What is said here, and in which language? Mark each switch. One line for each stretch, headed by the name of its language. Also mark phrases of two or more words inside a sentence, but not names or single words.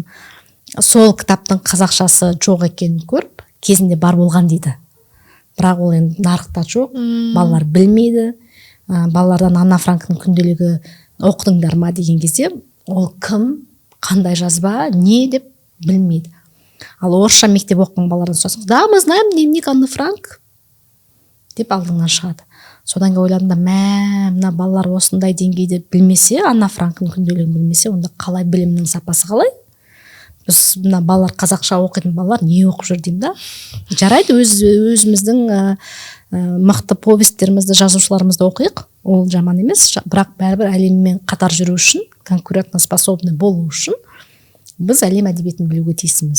Kazakh: Сол кітаптың қазақшасы жоқ екенін көріп, кезінде бар болған дейді. Бірақ ол енді нарықта жоқ, балалар білмейді. Балалардан Анна Франкның күнделігі оқыдыңдар ма деген кезде, ол кім, қандай жазба, не деп білмейді. Ал орысша мектеп оқыған балалардан сұрасаң, да,
Russian: мы знаем дневник Анны Франк
Kazakh: деп алдыңнан шығады. Содан кейін ойладым да, мына балалар осындай деңгейде білмесе, Анна Франкның күнделігін білмесе, онда қалай білімнің сапасы қалай? Біз мына балалар қазақша оқитын балалар не оқып жүр деймін да. Жарайды, өзіміздің мықты повесттерімізді, жазушыларымызды оқиық, ол жаман емес, бірақ бәрібір әлеммен қатар жүру үшін,
Russian: конкурентно способны
Kazakh: болу үшін біз әлем әдебиетін білуге тиіспіз.